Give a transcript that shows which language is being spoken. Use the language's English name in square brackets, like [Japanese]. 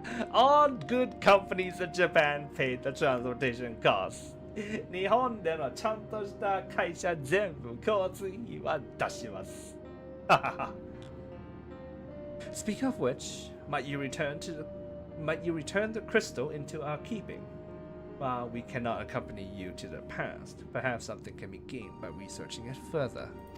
[English] All good companies in Japan pay the transportation costs. [Japanese] 日本でのちゃんとした会社全部交通費は出します。 [English] Speaking of which, might you return the crystal into our keeping? While we cannot accompany you to the past, perhaps something can be gained by researching it further.